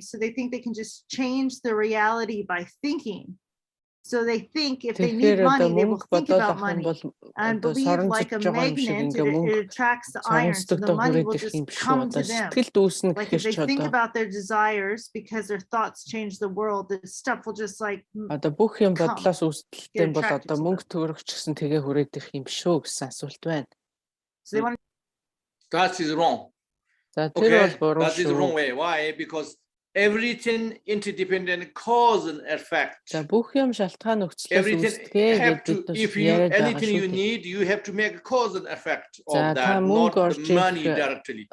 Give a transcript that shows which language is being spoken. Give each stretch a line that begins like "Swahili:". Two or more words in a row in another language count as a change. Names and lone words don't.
English: So they think they can just change the reality by thinking. So they think if they need money, they will think about money and believe like a magnet, it attracts the iron, so the money will just come to them. Like if they think about their desires, because their thoughts change the world, the stuff will just like
Mongolian: бүх юм бодлоос үүсэлттэй бол одоо мөнгө төгрөгч гэсэн тэгээ хүрээд ирэх юм шүү гэсэн асуулт байна.
English: That is wrong. Okay, that is the wrong way. Why? Because everything interdependent cause and effect. Everything have to, if you anything you need, you have to make a cause and effect of that, not the money directly.